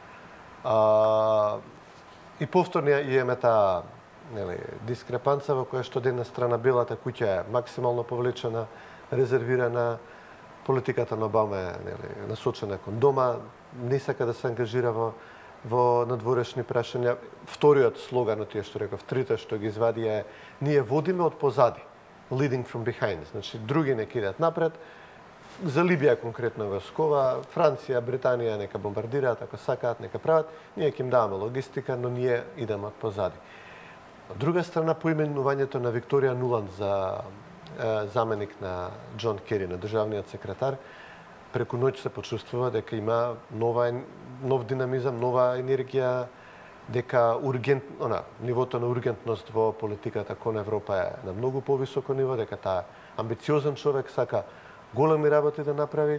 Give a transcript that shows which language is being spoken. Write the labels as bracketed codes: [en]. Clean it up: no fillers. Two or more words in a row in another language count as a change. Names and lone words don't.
[mk] И повторно имаме таа дискрепанца во која што една страна белата куќа е максимално повлечена, резервирана, политиката на Обама е насочена кон дома, не сака да се ангажира во надворешни прашања. Вториот слоган од тие што реков, трите што ги извади е ние водиме од позади, [en] leading from behind, [mk] значи други не кидат напред. За Либија конкретно войскова, Франција, Британија нека бомбардираат ако сакаат, нека прават, ние ќе им даваме логистика, но ние идеме од позади. Од друга страна, поименувањето на Викторија Нуланд за заменик на Џон Кери, на државниот секретар, преку ноќ се почувствува дека има нов динамизам, нова енергија, дека нивото на ургентност во политиката кон Европа е на многу повисоко ниво, дека таа амбициозен човек сака големи работи да направи.